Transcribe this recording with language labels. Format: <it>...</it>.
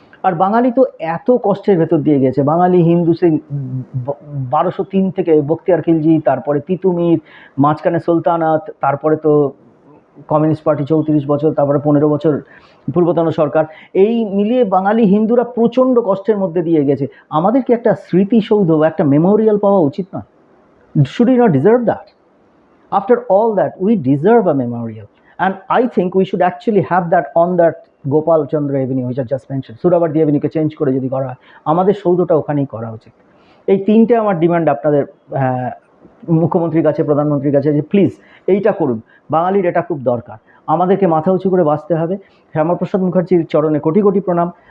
<bn>আর বাঙালি তো এত কষ্টের ভেতর দিয়ে গেছে, বাঙালি হিন্দু সেই 1203 থেকে বখতিয়ার খিলজি, তারপরে তিতুমির, মাঝখানে সুলতানাত, তারপরে তো কমিউনিস্ট পার্টি 34 বছর, তারপরে 15 বছর পূর্বতন সরকার, এই মিলিয়ে বাঙালি হিন্দুরা প্রচণ্ড কষ্টের মধ্যে দিয়ে গেছে। আমাদের কি একটা স্মৃতিসৌধ, একটা মেমোরিয়াল পাওয়া উচিত না?</bn> <en>Should we not deserve that? After all that, we deserve a memorial. And I think we should actually have that on that Gopal Chandra Avenue, which I just mentioned.</en> <bn>Surabardi Avenue K change করে যদি করা হয়, আমাদের সৌধটা ওখানেই করা উচিত। এই 3টে আমার ডিমান্ড আপনাদের মুখ্যমন্ত্রীর কাছে, প্রধানমন্ত্রীর কাছে, যে প্লিজ এইটা করুন। বাঙালির এটা খুব দরকার, আমাদেরকে মাথা উঁচু করে বাঁচতে হবে। শ্যামাপ্রসাদ মুখার্জির চরণে কোটি কোটি প্রণাম।</bn>